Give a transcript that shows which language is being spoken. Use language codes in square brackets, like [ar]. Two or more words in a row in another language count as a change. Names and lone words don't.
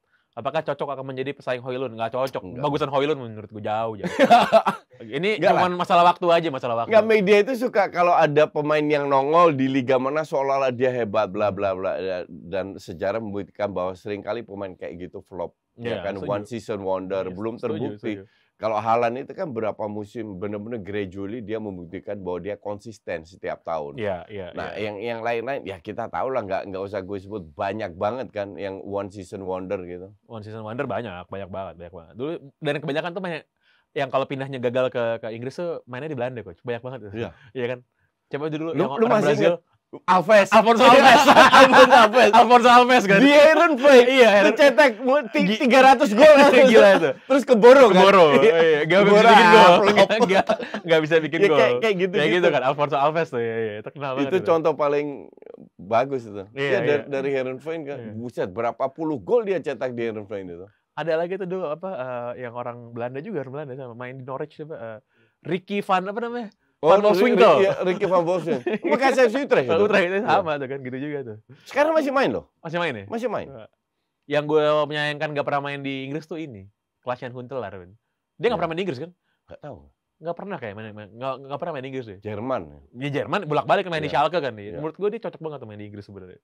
[id] Apakah cocok akan menjadi pesaing Højlund? Nggak cocok. Bagusan Højlund menurut gue jauh. Ini cuma masalah waktu aja, masalah waktu. Nggak, media itu suka kalau ada pemain yang nongol di liga mana seolah-olah dia hebat, bla bla bla. Dan sejarah membuktikan bahwa seringkali pemain kayak gitu flop. Ya kan, [en] one season wonder, [id] belum terbukti. Kalau Haaland itu kan berapa musim benar-benar gradually dia membuktikan bahwa dia konsisten setiap tahun. Nah, yang lain-lain ya kita tahu lah, nggak usah gue sebut, banyak banget kan yang [en] one season wonder [id] gitu. [en] One season wonder [id] banyak banget. Dulu dan kebanyakan tuh banyak yang kalau pindahnya gagal ke Inggris tuh mainnya di Belanda, coach. Banyak banget tuh. Iya kan? Coba dulu yang orang Brazil. Alphonso Alves kan. Di Heerenveen. Iya, cetak 300 gol. Gila itu. Terus keboro kan. Iya, enggak bisa bikin gol. Kayak gitu kan. Alphonso Alves tuh. Iya, terkenal banget. Itu contoh paling bagus itu. Iya, dari Heerenveen kan. Buset, berapa puluh gol dia cetak di Heerenveen itu. Ada lagi tuh dulu yang orang Belanda juga, sama main di Norwich coba. Ricky van apa namanya? Van Wolfswinkel. Ricky van Wolfswinkel. Bekas FC Utrecht. Utrecht itu sama tuh kan, gitu juga tuh. Sekarang masih main loh. Masih main ya? Masih main. Yang gue menyayangkan gak pernah main di Inggris tuh ini, Klaas-Jan Huntelaar. Dia gak pernah main di Inggris kan? Gak tahu. Gak pernah kayak gak pernah main di Inggris deh. Jerman. Di Jerman bolak-balik main di Schalke kan dia. Menurut gue dia cocok banget main di Inggris sebenarnya.